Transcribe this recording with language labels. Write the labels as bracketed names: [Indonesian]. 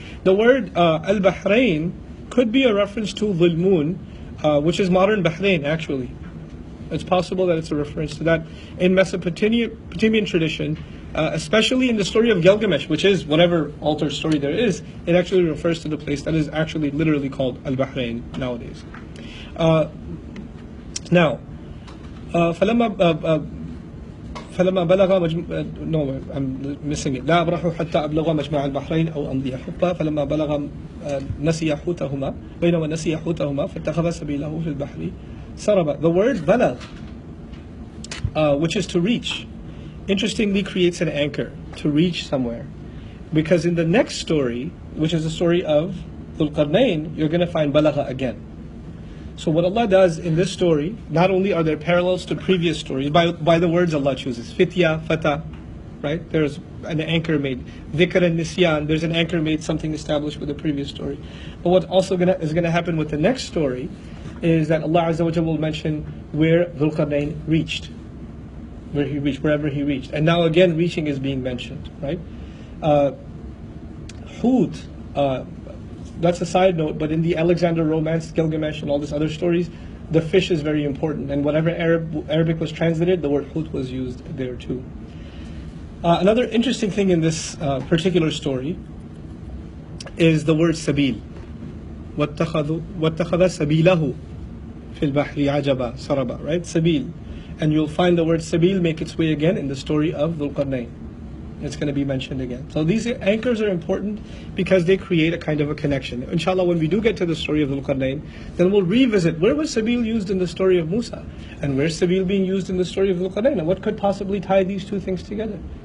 [English] The word al-Bahrain could be a reference to Dhul-Moon, which is modern Bahrain actually. It's possible that it's a reference to that. In Mesopotamian tradition, especially in the story of Gilgamesh, which is whatever altered story there is, it actually refers to the place that is actually literally called Al-Bahrain nowadays. [Arabic] Now, فلما بلغ [English] no, I'm missing it. [Arabic] لا أبرح حتى أبلغ مجمع البحرين أو أمضي حقبة فلما بلغ نسي حوتهما بينما نسي حوتهما فاتخذ سبيله في البحر سربا. [English] The word بلغ, which is to reach, interestingly creates an anchor to reach somewhere, because in the next story, which is the story of Dhul Qarnayn, you're going to find balagha again. So what Allah does in this story, not only are there parallels to previous stories by the words Allah chooses, fitya, fata, right? There's an anchor made. Dhikr and nisyan, there's an anchor made, something established with the previous story. But what also is going to happen with the next story is that Allah Azza wa Jalla will mention where Dhul Qarnayn reached, where he reached, wherever he reached. And now again, reaching is being mentioned, right? Hud, that's a side note, but in the Alexander romance, Gilgamesh and all these other stories, the fish is very important. And whatever Arabic was translated, the word hut was used there too. Another interesting thing in this particular story is the word sabil. [Arabic] وَاتَّخَذَ سَبِيلَهُ فِي الْبَحْرِ عَجَبًا سَرَبًا, right? [English] Sabil. And you'll find the word sabil make its way again in the story of Dhul Qarnayn. It's going to be mentioned again. So these anchors are important because they create a kind of a connection. Inshallah, when we do get to the story of Dhul Qarnayn, then we'll revisit where was sabil used in the story of Musa, and where's sabil being used in the story of Dhul Qarnayn, and what could possibly tie these two things together.